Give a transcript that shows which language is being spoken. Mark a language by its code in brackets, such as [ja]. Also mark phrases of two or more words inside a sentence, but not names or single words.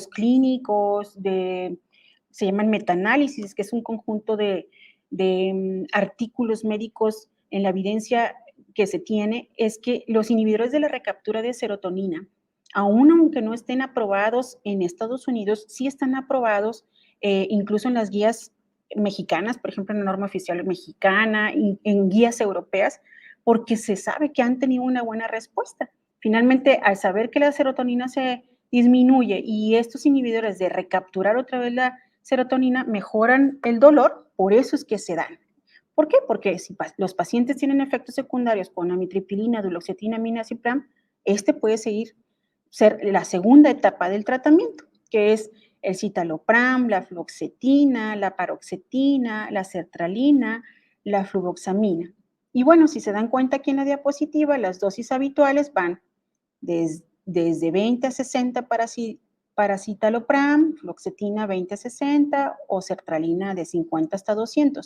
[es] clínicos, se llaman metaanálisis, que es un conjunto de artículos médicos en la evidencia que se tiene, es que los inhibidores de la recaptura de serotonina, aunque no estén aprobados en Estados Unidos, sí están aprobados incluso en las guías mexicanas, por ejemplo, en la norma oficial mexicana, y en guías europeas, porque se sabe que han tenido una buena respuesta. Finalmente, al saber que la serotonina se disminuye y estos inhibidores de recapturar otra vez la serotonina mejoran el dolor, por eso es que se dan. ¿Por qué? Porque si los pacientes tienen efectos secundarios con amitriptilina, duloxetina, milnacipran, puede ser la segunda etapa del tratamiento, que es el citalopram, la fluoxetina, la paroxetina, la sertralina, la fluvoxamina. Y bueno, si se dan cuenta aquí en la diapositiva, las dosis habituales van desde 20 a 60 para citalopram, fluoxetina 20 a 60 o sertralina de 50 hasta 200.